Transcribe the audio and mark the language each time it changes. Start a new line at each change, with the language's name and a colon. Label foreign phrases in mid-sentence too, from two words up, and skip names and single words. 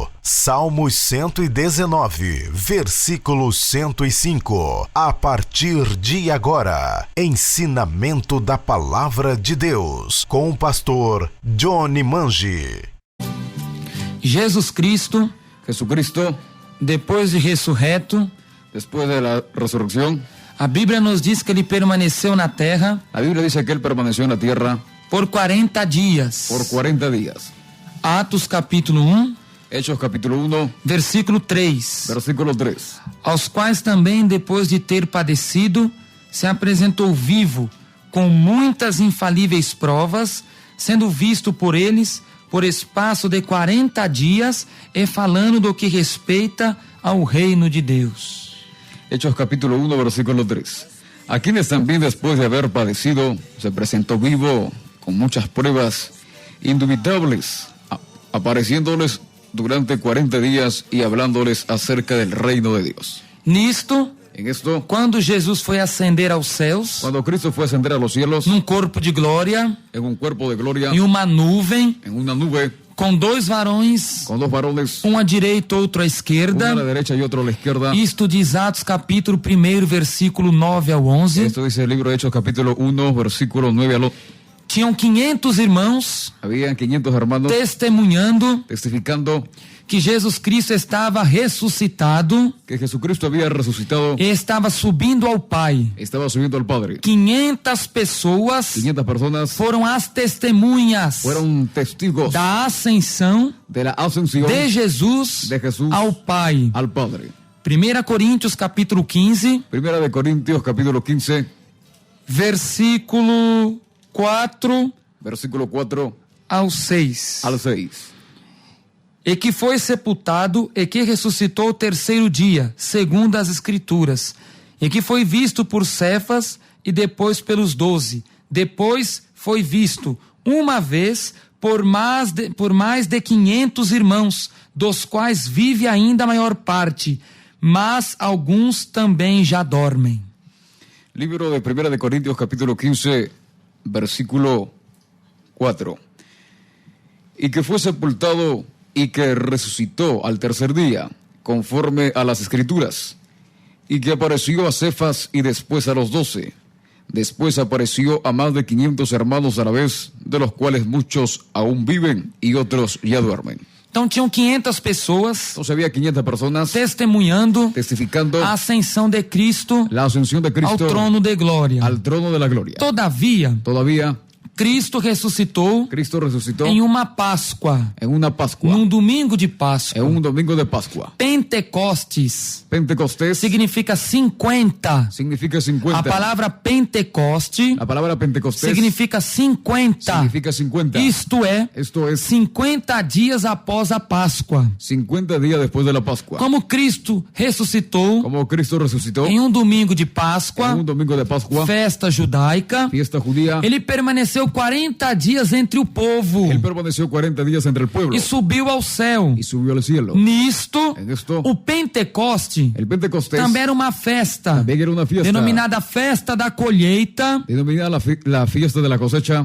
Portuguese: Salmos 119, versículo 105. A partir de agora, ensinamento da palavra de Deus com o pastor Johnny Mangi. Jesucristo, depois de ressurreto,
Spanish: después de la resurrección,
Portuguese: a Bíblia nos diz que ele permaneceu na terra
Spanish: la Biblia dice que él permaneció en la tierra
Portuguese: por 40 dias.
Spanish: por 40 días.
Portuguese: Atos capítulo 1,
Spanish: Hechos capítulo 1,
Portuguese: versículo 3.
Spanish: versículo 3.
Portuguese: Aos quais também, depois de ter padecido, se apresentou vivo, com muitas infalíveis provas, sendo visto por eles por espaço de 40 dias e falando do que respeita ao reino de Deus.
Spanish: Hechos capítulo 1, versículo 3. A quienes también después de haber padecido, se presentó vivo con muchas pruebas indubitables, apareciéndoles durante 40 días y hablándoles acerca del reino de Dios.
Portuguese: Nisto,
Spanish: En esto,
Portuguese: quando Jesus foi ascender aos céus,
Spanish: cuando Cristo fue a ascender a los cielos,
Portuguese: num corpo de glória,
Spanish: en un cuerpo de gloria,
Portuguese: em uma nuvem,
Spanish: en una nube,
Portuguese: com dois varões,
Spanish: con dos varones,
Portuguese: um à direita, outro à
Spanish: uno
Portuguese: esquerda.
Spanish: a la derecha y otro a la izquierda.
Portuguese: Isto diz Atos capítulo 1, versículo 9 ao 11.
Spanish: Esto dice el libro de Hechos capítulo 1, versículo 9 al 11.
Portuguese: Tinham 500 irmãos
Spanish: Habían 500 hermanos
Portuguese: testemunhando
Spanish: testificando
Portuguese: que Jesus Cristo estava ressuscitado
Spanish: que Jesucristo había resucitado,
Portuguese: e estava subindo ao Pai.
Spanish: estaba subiendo al Padre.
Portuguese: 500 pessoas
Spanish: 500 personas
Portuguese: foram as testemunhas
Spanish: fueron testigos
Portuguese: da ascensão
Spanish: de la ascensión
Portuguese: de Jesus
Spanish: de Jesús
Portuguese: ao Pai.
Spanish: al Padre.
Portuguese: 1 Coríntios capítulo 15,
Spanish: Primera de Corintios capítulo 15,
Portuguese: versículo 4
Spanish: versículo 4
Portuguese: ao 6.
Spanish: al 6.
Portuguese: E que foi sepultado e que ressuscitou o terceiro dia, segundo as Escrituras, e que foi visto por Cefas e depois pelos 12. Depois foi visto uma vez por mais de 500 irmãos, dos quais vive ainda a maior parte, mas alguns também já dormem.
Spanish: Libro de Primera de Corintios capítulo 15, versículo 4. Y que fue sepultado y que resucitó al tercer día, conforme a las Escrituras, y que apareció a Cefas y después a los 12. Después apareció a más de 500 hermanos a la vez, de los cuales muchos aún viven y otros ya duermen.
Portuguese: Então tinham 500 pessoas
Spanish: Entonces había 500 personas
Portuguese: testemunhando
Spanish: testificando
Portuguese: a ascensão de Cristo
Spanish: la ascensión de
Portuguese: ao
Spanish: Cristo
Portuguese: trono de glória.
Spanish: al trono de la gloria.
Portuguese: Todavia,
Spanish: Todavía
Portuguese: Cristo ressuscitou
Spanish: Cristo resucitó
Portuguese: em uma Páscoa,
Spanish: en una Pascua,
Portuguese: num domingo de Páscoa.
Spanish: en un domingo de Pascua.
Portuguese: Pentecostes
Spanish: Pentecostés
Portuguese: significa 50.
Spanish: significa 50.
Portuguese: A palavra Pentecoste
Spanish: La palabra Pentecostés
Portuguese: significa 50.
Spanish: significa 50.
Portuguese: Isto é,
Spanish: Esto es
Portuguese: 50 dias após a Páscoa.
Spanish: 50 días después de la Pascua.
Portuguese: Como Cristo ressuscitou
Spanish: Como Cristo resucitó
Portuguese: em um domingo de
Spanish: en
Portuguese: Páscoa,
Spanish: un domingo de Pascua,
Portuguese: festa judaica,
Spanish: fiesta judía,
Portuguese: ele permaneceu 40 dias entre o povo
Spanish: él permaneció 40 días entre el pueblo
Portuguese: e subiu ao céu.
Spanish: y subió al cielo.
Portuguese: Nisto,
Spanish: En esto,
Portuguese: o Pentecoste
Spanish: el Pentecostés
Portuguese: também era uma festa,
Spanish: también era una fiesta
Portuguese: denominada Festa da Colheita,
Spanish: denominada la fiesta de la cosecha